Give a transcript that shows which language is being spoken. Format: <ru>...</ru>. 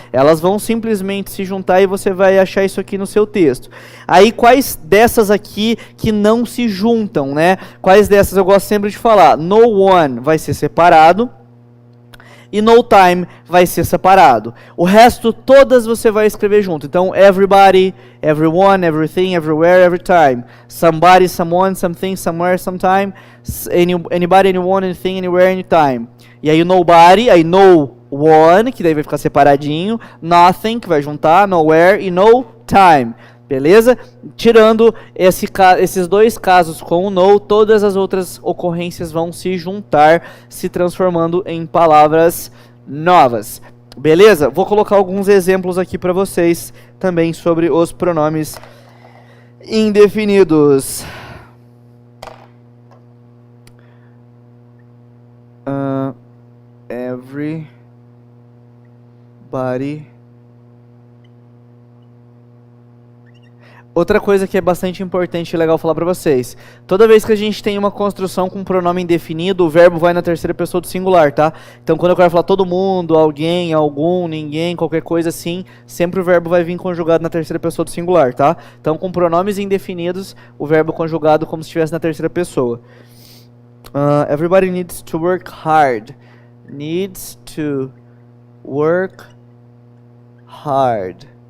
<pt>Elas vão simplesmente se juntar e você vai achar isso aqui no seu texto. Aí, quais dessas aqui que não se juntam, né? Quais dessas eu gosto sempre de falar? No one vai ser separado e no time vai ser separado. O resto, todas você vai escrever junto.</pt> <en>Então, everybody, everyone, everything, everywhere, every time. Somebody, someone, something, somewhere, sometime. Anybody, anyone, anything, anywhere, anytime.</en> <pt>E aí, nobody, aí no one, que daí vai ficar separadinho. Nothing, que vai juntar, nowhere, e no time. Beleza? Tirando esses dois casos com o no, todas as outras ocorrências vão se juntar, se transformando em palavras novas. Beleza? Vou colocar alguns exemplos aqui para vocês também sobre os pronomes indefinidos.</pt> <en>Everybody.</en> <pt>Outra coisa que é bastante importante e legal falar pra vocês. Toda vez que a gente tem uma construção com pronome indefinido, o verbo vai na terceira pessoa do singular, tá? Então quando eu quero falar todo mundo, alguém, algum, ninguém, qualquer coisa assim, sempre o verbo vai vir conjugado na terceira pessoa do singular, tá? Então com pronomes indefinidos, o verbo conjugado como se estivesse na terceira pessoa.</pt> <en>Everybody needs to work hard. Needs to work hard.</en>